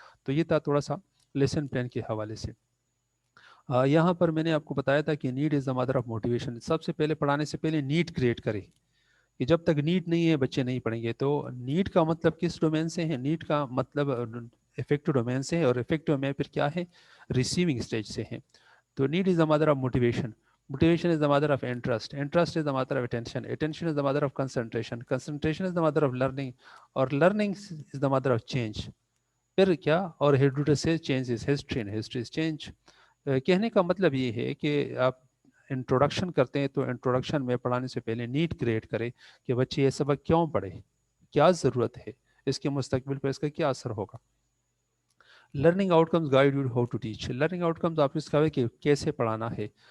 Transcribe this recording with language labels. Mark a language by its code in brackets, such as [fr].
[ur] تو یہ تھا تھوڑا سا لیسن پلان کے حوالے سے. یہاں پر میں نے آپ کو بتایا تھا کہ [en] Need is the mother of motivation. [ur] سب سے پہلے پڑھانے سے پہلے نیڈ کریٹ کرے, کہ جب تک نیڈ نہیں ہے بچے نہیں پڑھیں گے. تو نیڈ کا مطلب کس ڈومین سے ہے, نیڈ کا مطلب افیکٹو ڈومین سے ہے, اور افیکٹو میں پھر کیا ہے, ریسیونگ اسٹیج سے ہے. [en] تو need is the mother of motivation, motivation is the mother of interest, interest is the mother of attention, attention is the mother of concentration, concentration is the mother of learning, [ur] اور [en] learning is the mother of change. [ur] پھر کیا, اور [en] herodotus says change is history and history is change. [ur] کہنے کا مطلب یہ ہے کہ آپ انٹروڈکشن کرتے ہیں تو انٹروڈکشن میں پڑھانے سے پہلے نیڈ کریٹ کرے کہ بچے یہ سبق کیوں پڑھے, کیا ضرورت ہے, اس کے مستقبل پر اس کا کیا اثر ہوگا. [en] Learning outcomes guide you how to teach. [ur] Learning out comes آپ اس کا کہ کیسے پڑھانا ہے.